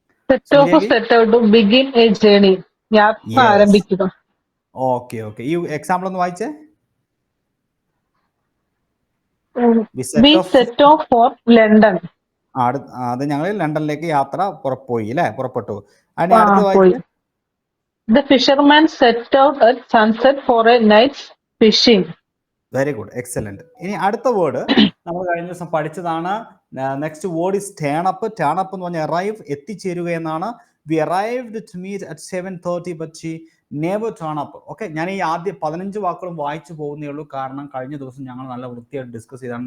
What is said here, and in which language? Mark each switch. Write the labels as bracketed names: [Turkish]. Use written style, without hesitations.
[English] set off, set out, begin a journey, [Malayalam] യാത്ര ആരംഭിക്കുക. Okay okay, ഈ എക്സാമ്പിൾ ഒന്ന് വായിച്ചേ. [English] We set off for London. [Malayalam] അത് ഞങ്ങൾ ലണ്ടനിലേക്ക് യാത്ര പുറപ്പെട്ടു അല്ലേ? പുറപ്പെട്ടു. അടുത്ത വായിച്ചേ. [English] The fisherman set out at sunset for a night's fishing. Very good, excellent. [Malayalam] ഇനി അടുത്ത വേർഡ് നമ്മൾ കഴിഞ്ഞ ദിവസം പഠിച്ചതാണ്. [English] Next word is turn up. Turn up [Malayalam] എന്ന് പറഞ്ഞാൽ [English] arrive, [Malayalam] എത്തിച്ചേരുക എന്നാണ്. [English] We arrived to meet at 7:30 but she never turn up. [Malayalam] Okay, ഞാൻ ഈ ആദ്യം 15 വാക്കുകളും വായിച്ചു പോകുന്നേ ഉള്ളൂ. കാരണം കഴിഞ്ഞ ദിവസം ഞങ്ങൾ നല്ല വൃത്തിയായിട്ട് ഡിസ്കസ് ചെയ്താണ്.